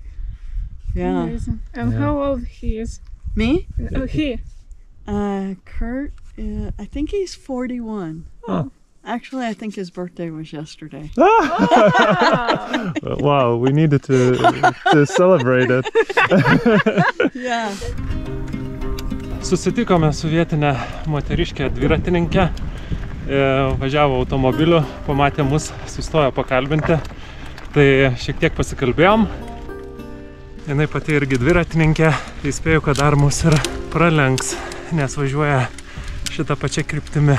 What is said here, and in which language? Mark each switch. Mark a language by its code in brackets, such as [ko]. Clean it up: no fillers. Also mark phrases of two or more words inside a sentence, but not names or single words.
[en] Amazing. And how old he is? Me? He. Kurt, I think he's 41. Oh. Actually, I think his birthday was yesterday. Wow, we needed to celebrate it. Yeah. [lt] Susitikome su vietinė moteriškė dviratininkė. Važiavo automobiliu, pamatė mus, sustojo pakalbinti. Tai šiek tiek pasikalbėjom. Jinai pati irgi dviratininkė. Įspėjau, kad dar mus ir pralenks, nes važiuoja šitą pačią kryptimį.